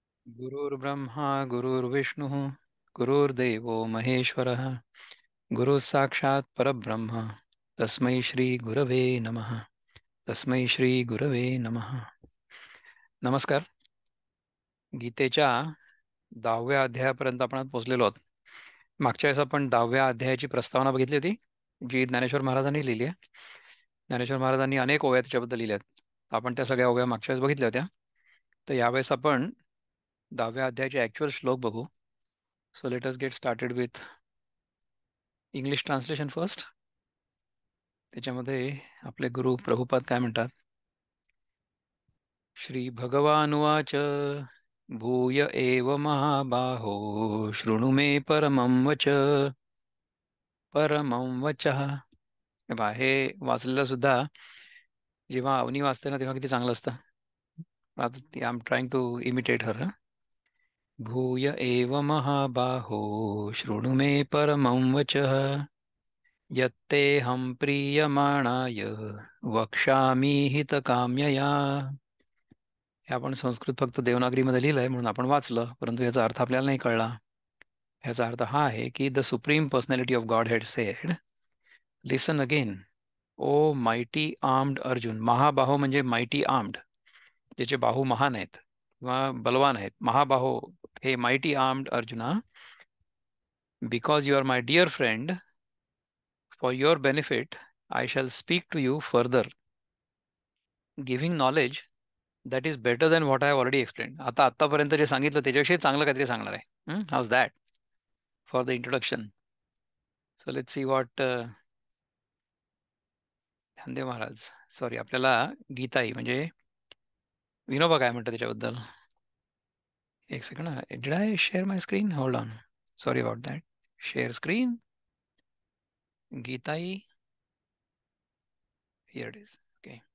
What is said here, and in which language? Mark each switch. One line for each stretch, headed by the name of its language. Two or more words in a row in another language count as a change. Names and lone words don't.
Sanskrit: गुरुर्ब्रह्मा गुरुर्विष्णुः गुरुर्देवो महेश्वरः गुरुः साक्षात् परब्रह्म तस्मै श्री गुरवे नमः. तस्मै श्री गुरवे नमः.
Marathi: नमस्कार. गीतेच्या 10व्या अध्यायापर्यंत आपण आज पोहोचलेलो आहोत. मागच्या वेळेस आपण 10व्या अध्यायाची प्रस्तावना बघितली होती, जी ज्ञानेश्वर महाराजांनी लिहिली आहे. ज्ञानेश्वर महाराजांनी अनेक ओव्या त्याच्याबद्दल लिहिल्या आहेत. आपण त्या सगळ्या ओव्या मागच्या वेळेस बघितल्या होत्या. तर यावेळेस आपण 10व्या अध्यायाचे ॲक्च्युअल श्लोक बघू.
English: So let us get started with English translation first.
Marathi: त्याच्यामध्ये आपले गुरु प्रभुपाद काय म्हणतात?
Sanskrit: श्री भगवानुवाच भूय एव महाबाहो शृणु मे परमं वच. परमं वचः.
Marathi: हे पहा, हे वाचलेलं सुद्धा जेव्हा अवनी वाचते ना तेव्हा किती चांगलं असतं.
English: आता I am trying to imitate her.
Sanskrit: भूय एव महाबाहो शृणु मे परमं वचः यत्तेऽहं प्रीयमाणाय वक्ष्यामि हितकाम्यया.
Marathi: हे आपण संस्कृत फक्त देवनागरीमध्ये लिहिलंय म्हणून आपण वाचलं, परंतु याचा अर्थ आपल्याला नाही कळला. ह्याचा अर्थ हा आहे की
English: the Supreme Personality of Godhead said, listen again O mighty armed Arjun.
Marathi: महाबाहो म्हणजे
English: mighty armed,
Marathi: ज्याचे बाहू महान आहेत किंवा बलवान आहेत.
Sanskrit: महाबाहो हे
English: mighty armed Arjuna, because you are my dear friend, for your benefit I shall speak to you further, giving knowledge that is better than what I have already explain.
Marathi: आता आतापर्यंत जे सांगितलं त्याच्याविषयी चांगलं काहीतरी सांगणार आहे.
English: How's that for the introduction. So let's see what
Marathi: ध्यानदेव महाराज, सॉरी आपल्याला गीताई म्हणजे विनोबा काय म्हणतात त्याच्याबद्दल.
English: एक सेकंड. Did I share my screen? Hold on, sorry about that. Share screen. Gitai, here it is. OK.